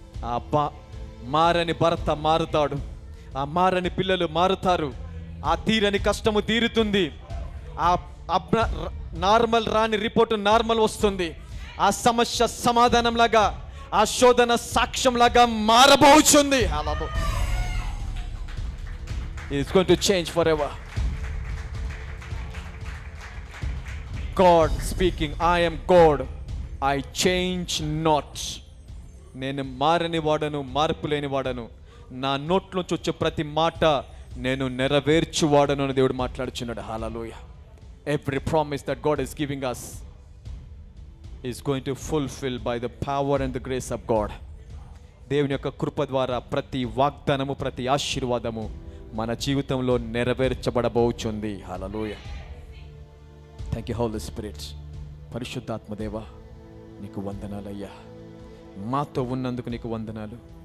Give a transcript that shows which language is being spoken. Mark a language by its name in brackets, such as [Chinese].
[Telugu] ఆ మారని భర్త మారుతాడు, ఆ మారని పిల్లలు మారుతారు, ఆ తీరని కష్టము తీరుతుంది, ఆ నార్మల్ రాని రిపోర్ట్ నార్మల్ వస్తుంది, ఆ సమస్య సమాధానం లాగా, ఆ శోధన సాక్ష్యం లాగా మారబోచుంది. [English] It's going to change forever. God speaking, I am God, I change not. [Telugu] నేను మారని వాడను, మార్పు లేని వాడను, నా నోట్లోంచి వచ్చే ప్రతి మాట నేను నెరవేర్చువాడను అని దేవుడు మాట్లాడుచున్నాడు. హల్లెలూయా. [English] Every promise that God is giving us is going to fulfill by the power and the grace of God. [Telugu] దేవుని యొక్క కృప ద్వారా ప్రతి వాగ్దానము, ప్రతి ఆశీర్వాదము మన జీవితంలో నెరవేర్చబడబోచుంది. హల్లెలూయా. [English] Thank you Holy Spirit. [Telugu] పరిశుద్ధాత్మ దేవా నీకు వందనాలయ్యా, మాతో ఉన్నందుకు నీకు వందనాలు.